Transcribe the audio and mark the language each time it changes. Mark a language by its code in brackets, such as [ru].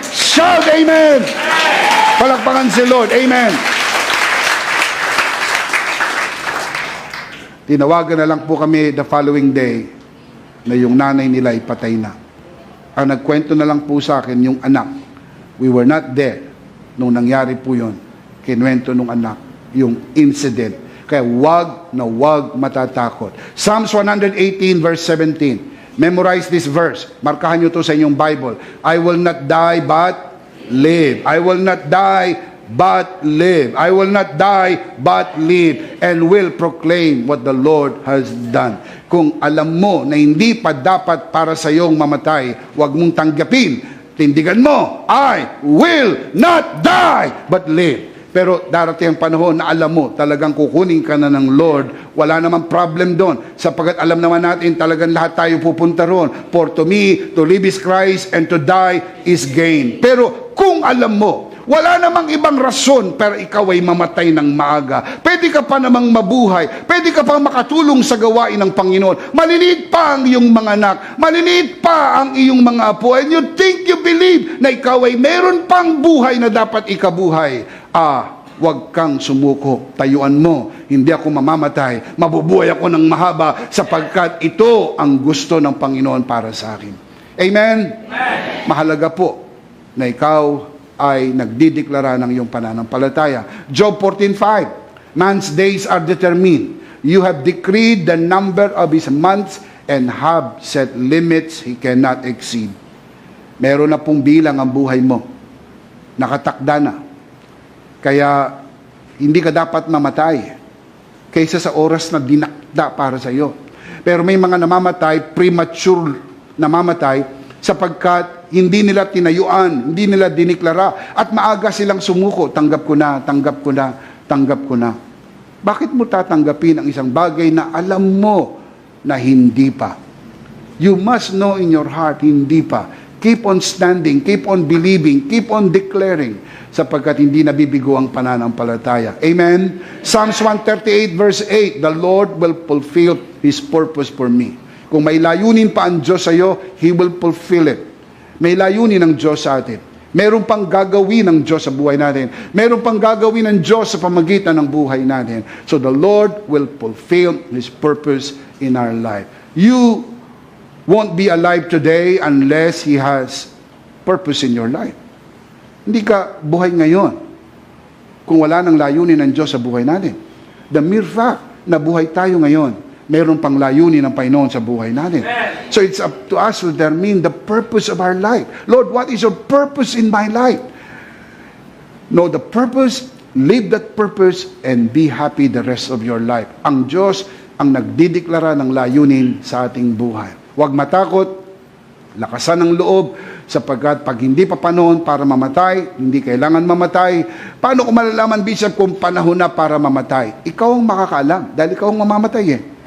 [en] Shout amen! [tl] Palakpakan si Lord. Amen! Tinawagan na lang po kami [en] the following day [tl] na yung nanay nila ay patay na. Ang nagkwento na lang po sa akin yung anak. [en] We were not there [tl] nung nangyari po yun. Kinwento nung anak yung incident. Kaya wag na wag matatakot. [en] Psalms 118 verse 17. Memorize this verse. [tl] Markahan nyo to sa inyong Bible. [en] I will not die but live. I will not die but live. I will not die but live and will proclaim what the Lord has done. [tl] Kung alam mo na hindi pa dapat para sa iyong mamatay, wag mong tanggapin. Tindigan mo, [en] I will not die but live. [tl] Pero darating ang panahon na alam mo, talagang kukunin ka na ng Lord. Wala namang problem doon. Sapagat alam naman natin, talagang lahat tayo pupunta roon. [en] For to me, to live is Christ, and to die is gain. [tl] Pero kung alam mo, wala namang ibang rason pero ikaw ay mamatay ng maaga. Pwede ka pa namang mabuhay. Pwede ka pa makatulong sa gawain ng Panginoon. Maliliit pa ang iyong mga anak. Maliliit pa ang iyong mga apo. [en] And you think, you believe [tl] na ikaw ay meron pang buhay na dapat ikabuhay. Huwag kang sumuko. Tayuan mo. Hindi ako mamamatay. Mabubuhay ako ng mahaba sapagkat ito ang gusto ng Panginoon para sa akin. Amen? Amen. Mahalaga po na ikaw ay nagdideklara ng iyong pananampalataya. Job 14:5. [en] Man's days are determined You have decreed the number of his months and have set limits he cannot exceed. [tl] Meron na pong bilang ang buhay mo. Nakatakda na. Kaya hindi ka dapat mamatay kaysa sa oras na dinakda para sa iyo. Pero may mga namamatay, premature namamatay, sapagkat hindi nila tinayuan, hindi nila diniklara, at maaga silang sumuko, tanggap ko na, tanggap ko na, tanggap ko na. Bakit mo tatanggapin ang isang bagay na alam mo na hindi pa? [en] You must know in your heart, [tl] hindi pa. [en] Keep on standing, keep on believing, keep on declaring, [tl] sapagkat hindi nabibigo ang pananampalataya. [en] Amen? Psalms 138 verse 8, the Lord will fulfill His purpose for me. [tl] Kung may layunin pa ang Diyos sa iyo, [en] He will fulfill it. [tl] May layunin ng Diyos sa atin. Meron pang gagawin ng Diyos sa buhay natin. Meron pang gagawin ng Diyos sa pamagitan ng buhay natin. [en] So the Lord will fulfill His purpose in our life. You won't be alive today unless He has purpose in your life. [tl] Hindi ka buhay ngayon kung wala nang layunin ng Diyos sa buhay natin. [en] The mere fact [tl] na buhay tayo ngayon, meron pang layunin ng Panginoon sa buhay natin. [en] So it's up to us to determine the purpose of our life. Lord, what is your purpose in my life? Know the purpose, live that purpose, and be happy the rest of your life. [tl] Ang Diyos ang nagdideklara ng layunin sa ating buhay. Huwag matakot, lakasan ng loob, sapagkat pag hindi pa panahon para mamatay, hindi kailangan mamatay. Paano ko malalaman, Bishop, kung panahon na para mamatay? Ikaw ang makakaalam, dahil ikaw ang mamamatay eh.